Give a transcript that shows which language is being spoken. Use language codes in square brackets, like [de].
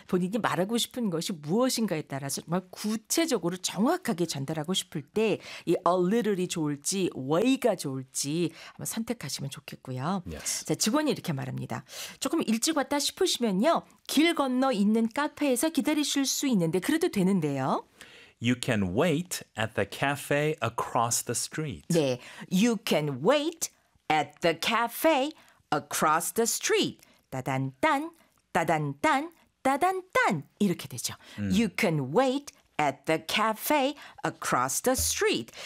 [ko] 본인이 말하고 싶은 것이 무엇인가에 따라서 정말 구체적으로 정확하게 전달하고 싶을 때 이 a little이 좋을지 way가 좋을지 한번 선택하시면 좋겠고요. [en] Yes. [ko] 자, 직원이 이렇게 말합니다. 조금 일찍 왔다 싶으시면요. 길 건너 있는 카페에서 기다리실 수 있는데 그래도 되는데요. [en] You can wait at the cafe across the street. 네, you can wait at the cafe across the street. [ko] 따단단, 따단단, 따단단 이렇게 되죠. [en] You can wait at the cafe across the street.